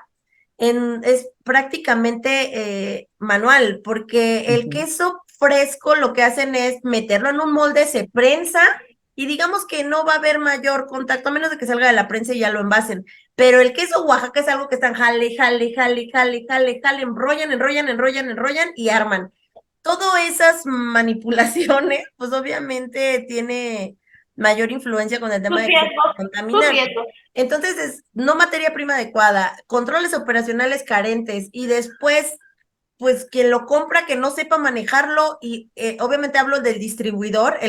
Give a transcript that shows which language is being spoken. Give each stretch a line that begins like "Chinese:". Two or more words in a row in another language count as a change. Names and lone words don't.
Spanish: Es prácticamente manual, porque el Ujú. queso fresco lo que hacen es meterlo en un molde, se prensa y digamos que no va a haber mayor contacto, a menos de que salga de la prensa y ya lo envasen. Pero el queso Oaxaca es algo que están jale, jale, jale, jale, jale, jale, enrollan, enrollan, enrollan, enrollan y arman. Todas esas manipulaciones, pues obviamente tiene mayor influencia con el tema tus de que se riesgos, tus contaminar. riesgos. Entonces, es no materia prima adecuada, controles operacionales carentes y después, pues quien lo compra que no sepa manejarlo y obviamente hablo del distribuidor, el